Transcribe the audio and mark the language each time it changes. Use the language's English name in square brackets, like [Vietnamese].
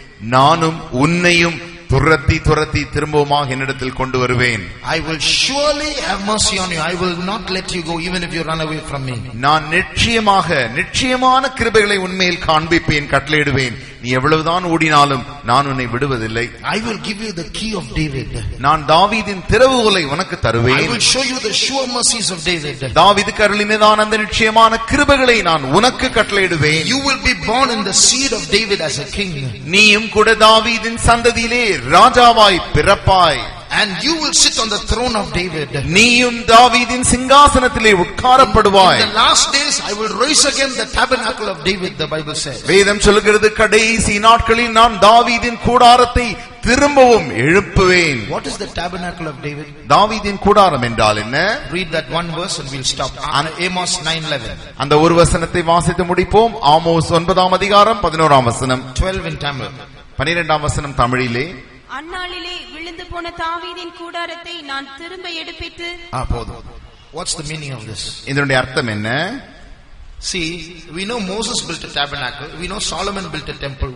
[Tamil] நானும் உன்னையும் துரத்தி திரும்பமாக என்னிடத்தில் கொண்டு வருவேன். [English] I will surely have mercy on you. I will not let you go even if you run away from me. [Tamil] நான் நிச்சயமான கிருபைகளை உன்மேல் காண்பிப்பேன், கட்டளையிடுவேன். நீ எவ்வளவுதான் ஓடினாலும் நான் உன்னை விடுவதில்லை. [English] I will give you the key of David. [Tamil] நான் தாவீதின் திறவுகோலை உனக்கு தருவேன். [English] I will show you the sure mercies of David. [Tamil] தாவீதுக்கு அருளினதான அந்த நிச்சயமான கிருபைகளை நான் உனக்கு கட்டளையிடுவேன். [English] You will be born in the seed of David as a king. [Tamil] நீயும் கூட தாவீதின் சந்ததியிலே ராஜாவாய் பிறப்பாய். [English] And you will sit on the throne of David. [Tamil] நீயும் தாவீதின் சிங்காசனத்திலே உட்காரப்படுவாய். [English] In the last days I will raise again the tabernacle of David, the Bible says. [Tamil] வேதம் சொல்கிறது, கடைசி நாட்களில் நான் தாவீதின் கூடாரத்தை திரும்பவும் எழுப்புவேன். [English] What is the tabernacle of David? [Tamil] தாவீதின் கூடாரம் என்றால் என்ன? [English] Read that one verse and we'll stop. Amos 9:11. [Tamil] அந்த ஒரு வசனத்தை வாசித்து முடிப்போம். ஆமோஸ் 9ஆம் அதிகாரம் 11ஆம் வசனம். [English] 12 in Tamil. [Tamil] 12ஆம் வசனம் தமிழிலே, அந்நாளிலே விழுந்து போன தாவீதின் கூடாரத்தை நான் திரும்ப எடுப்பித்து. போதும். [English] What's the meaning of this? [Tamil] இதனுடைய அர்த்தம் என்ன? [English] See, we know Moses built a tabernacle. We know Solomon built a temple.